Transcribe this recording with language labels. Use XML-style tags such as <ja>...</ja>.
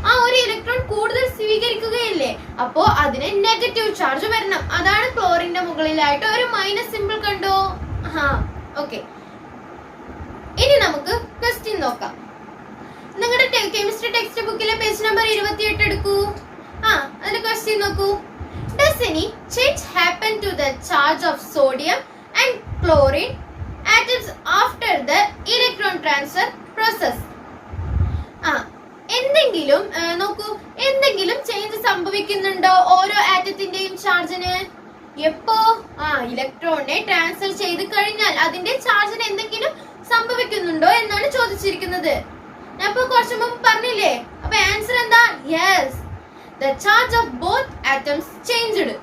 <ml>ഒരു ഇലക്ട്രോൺ കൂടുതൽ സ്വീകരിക്കുകയില്ലേ, അപ്പോ അതിന് നെഗറ്റീവ് ചാർജ് വരണം. അതാണ് ക്ലോറിന്റെ മുകളിലായിട്ട് ഒരു മൈനസ് സിമ്പിൾ കണ്ടോ? ഓക്കെ. ഇനി നമുക്ക് ക്വസ്റ്റ്യൻ നോക്കാം. നിങ്ങളുടെ കെമിസ്ട്രി ടെക്സ്റ്റ് ബുക്കിലെ പേജ് നമ്പർ 28 എടുക്കൂ. അതിന്റെ ക്വസ്റ്റ്യൻ നോക്കൂ.</ml> <en>Does any change happen to the charge of sodium and chlorine atoms after the electron transfer process?</en> <ml>എന്തെങ്കിലും നോക്കൂ, എന്തെങ്കിലും ചേഞ്ച് സംഭവിക്കുന്നുണ്ടോ ഓരോ ആറ്റത്തിന്റെയും ചാർജിന്? എപ്പോ? ഇലക്ട്രോണിനെ ട്രാൻസ്ഫർ ചെയ്ത് കഴിഞ്ഞാൽ അതിന്റെ ചാർജിന് എന്തെങ്കിലും സംഭവിക്കുന്നുണ്ടോ എന്നാണ് ചോദിച്ചിരിക്കുന്നത്. ഞാൻ ഇപ്പൊ കുറച്ചു മുമ്പ് പറഞ്ഞില്ലേ? അപ്പൊ ആൻസർ എന്താ?</ml> <en>Yes, the charge of both atoms changed.</en>